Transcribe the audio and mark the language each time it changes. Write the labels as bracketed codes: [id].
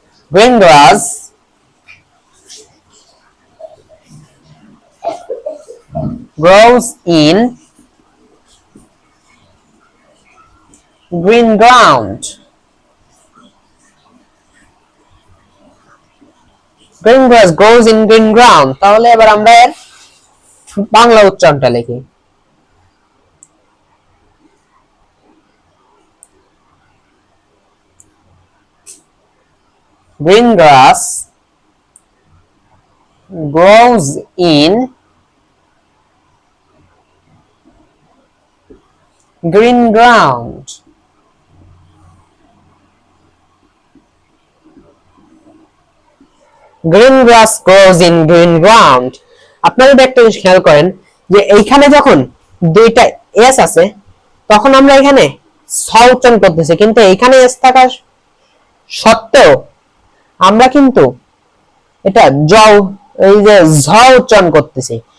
[en] green grass, grows in green ground. Green grass grows in green ground. [bn] তাহলে এবার আমরা এর বাংলা উচ্চারণটা লিখি। [en] Green grass grows in green ground. Green grass grows in green ground. [bn] আপনারা একটা জিনিস খেয়াল করেন যে এইখানে যখন দুইটা এস আছে তখন আমরা এখানে স উচ্চারণ করতেছি, কিন্তু এইখানে এস থাকা সত্ত্বেও আমরা কিন্তু এটা এই যে ঝ উচ্চারণ করতেছি।